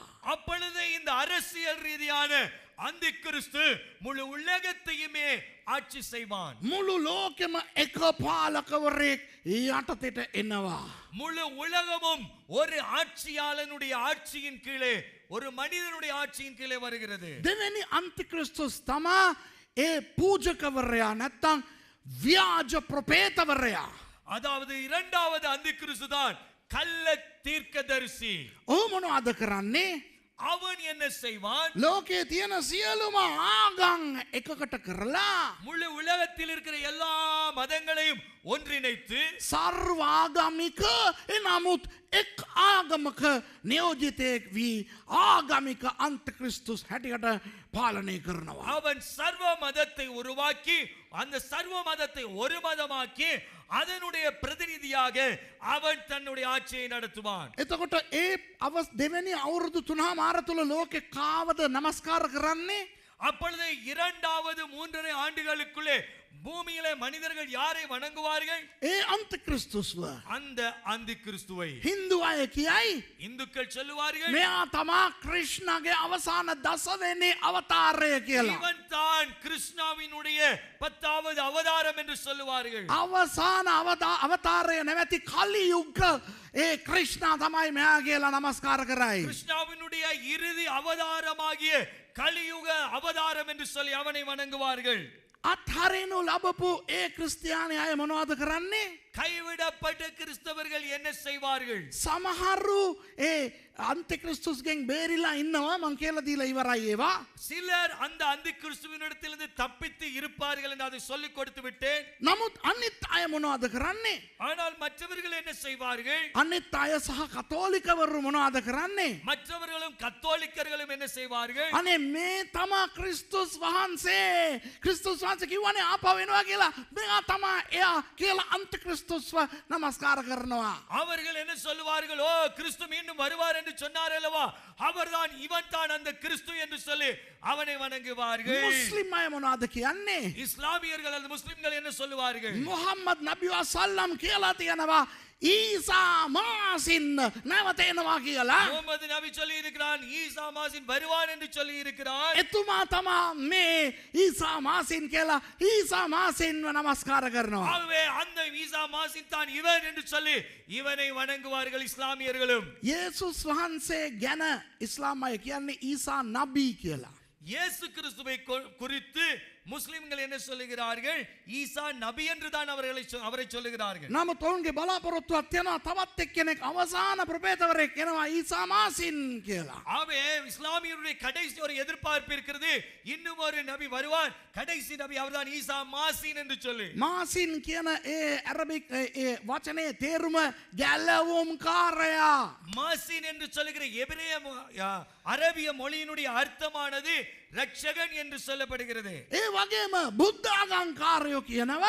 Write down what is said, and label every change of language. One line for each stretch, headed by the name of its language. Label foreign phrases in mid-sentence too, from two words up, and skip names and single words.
Tamil: அப்பொழுது இந்த அரசியல் ரீதியான அந்த கிறிஸ்து முழு உலகத்தையுமே ஆட்சி செய்வான்.
Sinhala: මුළු ලෝකෙම එක පාලකවරයෙක් යටතට එනවා.
Tamil: முழு உலகமும் ஒரு ஆட்சியாளனுடைய ஆட்சியின் கீழே, ஒரு மனிதனுடைய ஆட்சியின் கீழே வருகிறது.
Sinhala: දෙවැනි අන්තික්‍රිස්තුස් තමා ඒ පූජකවරයා නැත්තං ව්‍යාජ ප්‍රපේතවරයා.
Tamil: அதாவது இரண்டாவது அந்த கிறிஸ்து தான் கள்ள தீர்க்கதரிசி.
Sinhala: ඔහු මොනවද කරන්නේ?
Tamil: அவன் என்ன செய்வான்?
Sinhala: ලෝකයේ තියෙන සියලුම ආගම් එකකට කරලා
Tamil: முழு உலகத்தில் இருக்கிற எல்லா மதங்களையும் ஒன்றிணைத்து
Sinhala: සර්වාගමික එනමුත් එක් ආගමක නියෝජිතයෙක් වී ආගමික අන්තික්‍රිස්තුස් හැටියට පාලනය කරනවා.
Tamil: அவன் சர்வ மதத்தை உருவாக்கி அந்த சர்வ மதத்தை ஒரு மதமாக்கி அதனுடைய பிரதிநிதியாக அவன் தன்னுடைய ஆட்சியை நடத்துவான்.
Sinhala: එතකොට ඒ දෙවැනි අවුරුදු 3මාර තුල ලෝකේ කාවද නමස්කාර කරන්නේ?
Tamil: அப்பொழுது இரண்டாவது 3.5 ஆண்டுகளுக்குள்ளே பூமியிலே மனிதர்கள் யாரை வணங்குவார்கள்?
Sinhala: ඒ අන්තික්‍රිස්තුස්ව.
Tamil: அந்த அந்த கிறிஸ்துவை.
Sinhala: හින්දු අය කියයි
Tamil: இந்துக்கள் சொல்லுவார்கள்
Sinhala: මෙයා තමා ක්‍රිෂ්ණගේ අවසාන දසවෙනි අවතාරය කියලා.
Tamil: இவன் தான் கிருஷ்ணாவினுடைய 10வது அவதாரம் என்று சொல்லுவார்கள்.
Sinhala: අවසාන අවතාරය නැවැති කලියුග්ග ඒ ක්‍රිෂ්ණා තමයි මෙයා කියලා නමස්කාර කරයි.
Tamil: கிருஷ்ணாவினுடைய இறுதி அவதாரமாகிய கலியுக அவதாரம் என்று சொல்லி அவனை வணங்குவார்கள்.
Sinhala: අත්හරිනු ලබපු ඒ ක්‍රිස්තියානි අය මොනවද කරන්නේ?
Tamil: கைவிடப்பட்ட கிறிஸ்தவர்கள் என்ன செய்வார்கள்?
Sinhala: සමහරු ඒ අන්තික්‍රිස්තුස්ගෙන් බේරිලා ඉන්නවා මං කියලා දීලා ඉවරයි ඒවා.
Tamil: சிலர் அந்த அந்த கிறிஸ்துவினிடத்திலிருந்து தப்பித்து இருப்பார்கள் என்று அதை சொல்லிக் கொடுத்து விட்டேன்.
Sinhala: නමුත් අනිත් අය මොනවද කරන්නේ?
Tamil: ஆனால் மற்றவர்கள் என்ன செய்வார்கள்?
Sinhala: අනිත් අය සහ කතෝලිකවරු මොනවද කරන්නේ?
Tamil: மற்றவர்களும் கத்தோலிக்கர்களும் என்ன செய்வார்கள்?
Sinhala: අනේ මේ තමා ක්‍රිස්තුස් වහන්සේ. ක්‍රිස්තුස් වහන්සේ කිව්වනේ ආපහු එනවා කියලා. මෙයා තමා එයා කියලා අන්තික්‍රිස්තුස්ව නමස්කාර කරනවා.
Tamil: அவர்கள் என்ன சொல்லுவார்கள்? ஓ கிறிஸ்து மீண்டும் வருவார் என்று சொன்னார் அல்லவா, அவர்தான் இவன் தான் அந்த கிறிஸ்து என்று சொல்லி அவனை வணங்குவார்கள்.
Sinhala: මුස්ලිම් අය මොනවද කියන්නේ?
Tamil: இஸ்லாமியர்கள் அல்லது முஸ்லிம்கள் என்ன சொல்லுவார்கள்?
Sinhala: මුහම්මද් නබි වසල්ලම් කියලා තියෙනවා ඊසා මාසින් නැවත එනවා කියලා.
Tamil: முகமது நபி சொல்லி இருக்கிறான் ஈசா மாசின் வருவான் என்று சொல்லி இருக்கிறான்.
Sinhala: එතුමා තමා මේ ඊසා මාසින් කියලා ඊසා මාසින්ව නමස්කාර කරනවා.
Tamil: ஆகவே அந்த ஈசா மாசின் தான் இவன் என்று சொல்லி இவனை வணங்குவார்கள் இஸ்லாமியர்களும்.
Sinhala: යේසුස් වහන්සේ ගැන ඉස්ලාම් අය කියන්නේ ඊසා නබී කියලා.
Tamil: இயேசு கிறிஸ்துவை குறித்து முஸ்லிம்கள் என்ன சொல்லுகிறார்கள்? ஈசா நபி என்று தான் அவரை சொல்லுகிறார்கள்.
Sinhala: නමුත් ඔවුන්ගේ බලාපොරොත්තුවක් තියෙනවා තවත් එක්කෙනෙක් අවසාන ප්‍රපේතවරයෙක් එනවා ඊසා මාසින් කියලා.
Tamil: ஆகவே இஸ்லாமியருடைய கடைசி ஒரு எதிர்பார்ப்பு இருக்கிறது. இன்னும் ஒரு நபி வருவார், கடைசி நபி அவர்தான் ஈசா மாசின் என்று சொல்லி.
Sinhala: මාසින් කියන ඒ ඇරබික් ඒ වචනේ තේරුම ගැලවුම් කාරයා.
Tamil: மாசின் என்று சொல்லுகிற எபிரேய அரபிய மொழியினுடைய அர்த்தமானது ரட்சகன் என்று சொல்லப்படுகிறது.
Sinhala: ඒ වගේම බුද්ධාගංකාරයෝ කියනවා